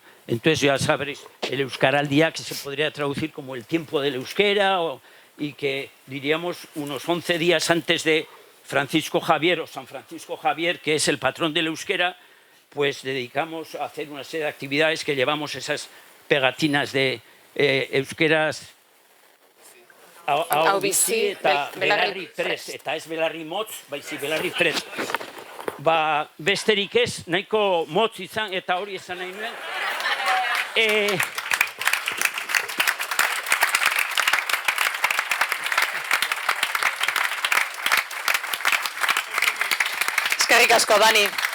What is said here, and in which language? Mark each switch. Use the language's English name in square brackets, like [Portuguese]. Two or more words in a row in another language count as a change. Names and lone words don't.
[Spanish] Entonces ya sabréis, el Euskaraldia, que se podría traducir como el tiempo del euskera, y que diríamos unos 11 días antes de Francisco Javier o San Francisco Javier, que es el patrón del euskera, pues dedicamos a hacer una serie de actividades que llevamos esas pegatinas de [Basque] euskeraz hau bizi eta belarri prest, eta ez belarri motz, baizik belarri prest. Besterik ez, nahiko motz izan, eta hori esan nahi nuen. Eskerrik asko, Dani.